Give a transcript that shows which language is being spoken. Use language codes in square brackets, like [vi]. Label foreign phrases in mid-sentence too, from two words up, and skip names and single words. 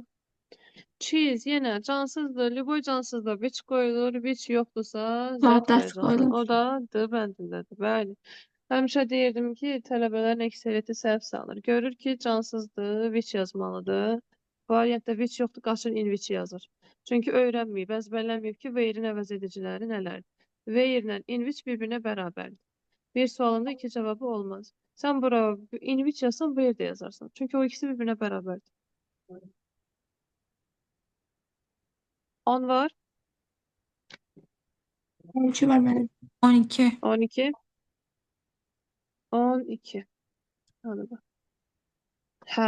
[en] Cheese [az] yenə cansızdır. Liboy cansızdır. Which qoyulur, which yoxdursa zət Saat qoyacaqsan. qoyulur. O da D bəndindədir. Bəli. Həmişə deyirdim ki, tələbələrin əksəriyyəti səhv salır. Görür ki, cansızdır, [en] which [az] yazmalıdır. Variantda which yoxdur, qaçır [en] in which [az] yazır. Çünki öyrənməyib, əzbərləməyib ki, [en] where-in [az] əvəz ediciləri nələrdir. Where ilə [en] in which [az] bir-birinə bərabərdir. Bir sualında iki cavabı olmaz. Sən bura [en] in which [az] yazsan, where də yazarsan. Çünki o ikisi bir-birinə bərabərdir. 10 var, 12 var mənim. 12. 12, 12. [tr] Hadi bak. Hə.